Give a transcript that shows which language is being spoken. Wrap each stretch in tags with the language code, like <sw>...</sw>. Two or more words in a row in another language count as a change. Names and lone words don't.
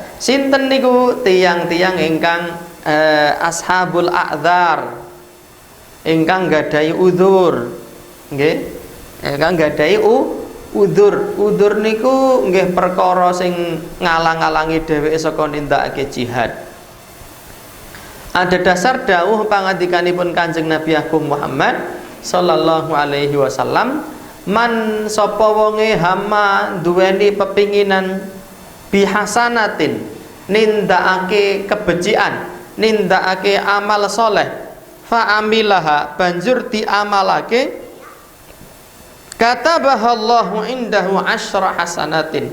<jv>Sinten niku tiang-tiang ingkang</jv> <ar>ashabul a'dzar,</ar> <jv>ingkang gadahi udzur, nggih, ingkang gadahi udzur. Udzur niku nggih perkara sing ngalang-alangi dheweke saka nindakake jihad. Ada dasar dawuh pangandikanipun Kanjeng Nabi Agung Muhammad</jv> <ar>sallallahu alaihi wasallam,</ar> <jv>man sapa wonge hama duweni pepinginan bihasanatin, nindakake kebecikan, nindakake amal soleh,</jv> <ar>fa amilaha</ar> <jv>banjur diamalake,</jv> <ar>katabahallahu indahu asyra hasanatin.</ar>